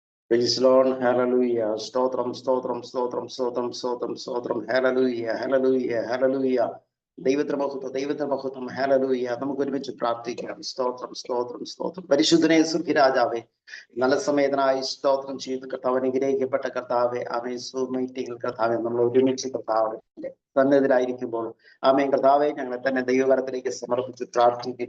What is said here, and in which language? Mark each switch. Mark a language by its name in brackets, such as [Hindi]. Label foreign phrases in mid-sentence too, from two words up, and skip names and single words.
[English] Praise the Lord, [Malayalam] hallelujah. സ്തോത്രം, സ്തോത്രം, സ്തോത്രം, സ്തോത്രം, സ്തോത്രം, സ്തോത്രം, [English] hallelujah, hallelujah, hallelujah. [Malayalam] ദൈവത്തിന്റെ മഹത്വം ഹല്ലേലൂയ. നമുക്ക് ഒരുമിച്ച് പ്രാർത്ഥിക്കാം. സ്തോത്രം, സ്തോത്രം, സ്തോത്രം. പരിശുദ്ധനെ സുഖിരാജാവേ, നല്ല സമയത്തിനായി സ്തോത്രം ചെയ്ത് കർത്താവ് അനുഗ്രഹിക്കപ്പെട്ട കർത്താവെ, ആമേ മീറ്റിംഗിൽ കർത്താവെ നമ്മൾ ഒരുമിച്ച് കർത്താവിന്റെ സന്നിധിയിലായിരിക്കുമ്പോൾ ആമേൻ കർത്താവെ ഞങ്ങളെ തന്നെ ദൈവകരത്തിലേക്ക് സമർപ്പിച്ച് പ്രാർത്ഥിക്കുന്നു.